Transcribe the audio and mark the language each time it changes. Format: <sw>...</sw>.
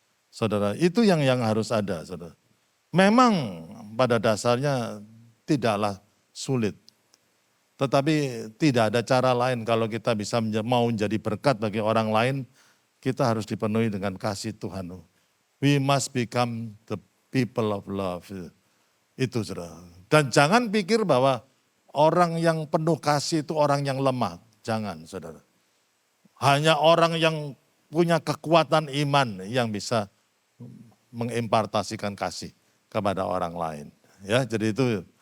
<id>Saudara, itu yang harus ada, saudara. Memang pada dasarnya tidaklah sulit. Tetapi tidak ada cara lain kalau kita bisa mau menjadi berkat bagi orang lain, kita harus dipenuhi dengan kasih Tuhan.</id> <en>We must become the people of love.</en> <id>Itu saudara. Dan jangan pikir bahwa orang yang penuh kasih itu orang yang lemah. Jangan saudara. Hanya orang yang punya kekuatan iman yang bisa mengimpartasikan kasih kepada orang lain. Ya, jadi itu.</id>